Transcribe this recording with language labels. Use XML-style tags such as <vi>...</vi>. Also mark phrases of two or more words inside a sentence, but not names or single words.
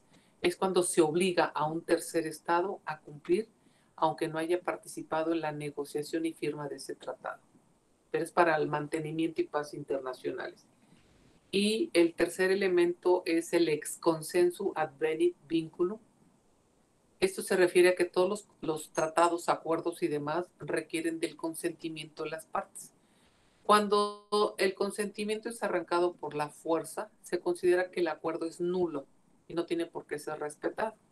<es>Es cuando se obliga a un tercer estado a cumplir, aunque no haya participado en la negociación y firma de ese tratado, pero es para el mantenimiento y paz internacionales. Y el tercer elemento es el</es> <la>ex consensu advenit vinculum.</la> <es>Esto se refiere a que todos los tratados, acuerdos y demás requieren del consentimiento de las partes. Cuando el consentimiento es arrancado por la fuerza, se considera que el acuerdo es nulo y no tiene por qué ser respetado.</es>